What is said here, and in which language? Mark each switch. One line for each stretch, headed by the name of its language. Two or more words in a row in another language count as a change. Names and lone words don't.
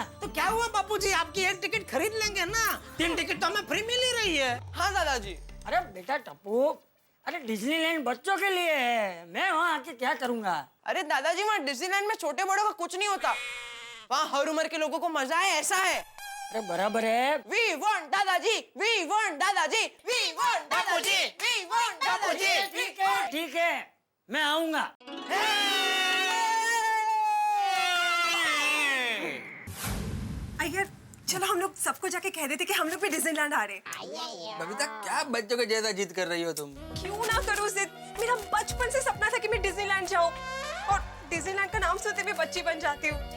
Hindi: तो क्या हुआ बापूजी, आपकी एक टिकट खरीद लेंगे ना, 3 टिकट तो हमें फ्री मिल ही रही है। हाँ दादाजी। अरे बेटा टप्पू, अरे डिज्नीलैंड बच्चों के लिए है, मैं वहाँ आके क्या करूँगा? अरे दादाजी वहाँ डिज्नीलैंड में छोटे बड़ों का कुछ नहीं होता, वहाँ हर उम्र के लोगों को मजा है, ऐसा है। अरे बराबर है।
English: We want दादाजी, we want दादाजी, we want दादाजी, we want दादाजी।
Hindi: ठीक है, मैं आऊंगा। अय्यर चलो हम लोग सबको जाके कह देते कि हम लोग भी डिज्नीलैंड आ रहे हैं। बबीता क्या बच्चों के जैसा जिद कर रही हो तुम? क्यों ना करो जिद, मेरा बचपन से सपना था कि मैं डिज्नीलैंड जाऊं और डिज्नीलैंड का नाम सुनते मैं बच्ची बन जाती हूँ।